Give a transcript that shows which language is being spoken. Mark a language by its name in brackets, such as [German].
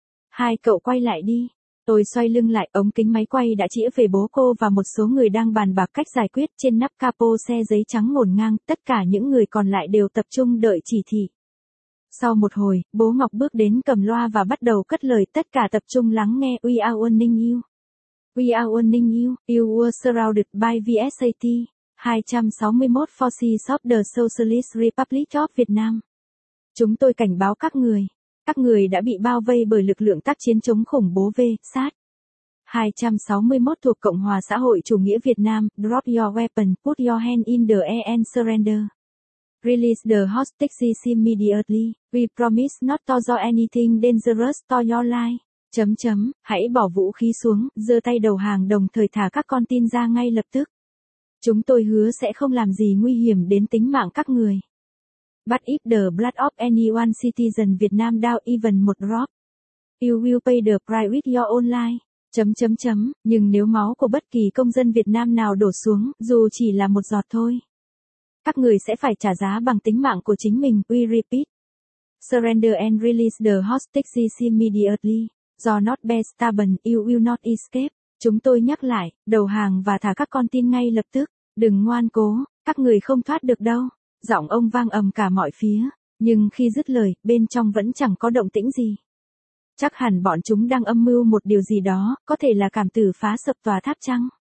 [Vietnamese] Hai cậu quay lại đi. Tôi xoay lưng lại, ống kính máy quay đã chĩa về bố cô và một số người đang bàn bạc cách giải quyết. Trên nắp capo xe giấy trắng ngổn ngang, tất cả những người còn lại đều tập trung đợi chỉ thị. Sau một hồi, bố Ngọc bước đến cầm loa và bắt đầu cất lời, tất cả tập trung lắng nghe. [English] We are warning you. We are warning you. You were surrounded by VSAT 261 forces of the Socialist Republic of Vietnam. [Vietnamese] Chúng tôi cảnh báo các người. Các người đã bị bao vây bởi lực lượng tác chiến chống khủng bố VSAT 261 thuộc Cộng hòa xã hội chủ nghĩa Việt Nam. [English] Drop your weapon, put your hand in the air and surrender. Release the hostages immediately. We promise not to do anything dangerous to your life. [Vietnamese] Chấm chấm, hãy bỏ vũ khí xuống, giơ tay đầu hàng đồng thời thả các con tin ra ngay lập tức. Chúng tôi hứa sẽ không làm gì nguy hiểm đến tính mạng các người. [English] But if the blood of any one citizen Vietnam down even one drop, you will pay the price with your own life. [Vietnamese] Chấm chấm chấm, nhưng nếu máu của bất kỳ công dân Việt Nam nào đổ xuống, dù chỉ là một giọt thôi, các người sẽ phải trả giá bằng tính mạng của chính mình. [English] We repeat. Surrender and release the hostages immediately. Do not be stubborn, you will not escape. [Vietnamese] Chúng tôi nhắc lại, đầu hàng và thả các con tin ngay lập tức. Đừng ngoan cố, các người không thoát được đâu. Giọng ông vang ầm cả mọi phía, nhưng khi dứt lời, bên trong vẫn chẳng có động tĩnh gì. Chắc hẳn bọn chúng đang âm mưu một điều gì đó, có thể là cảm tử phá sập tòa tháp chăng?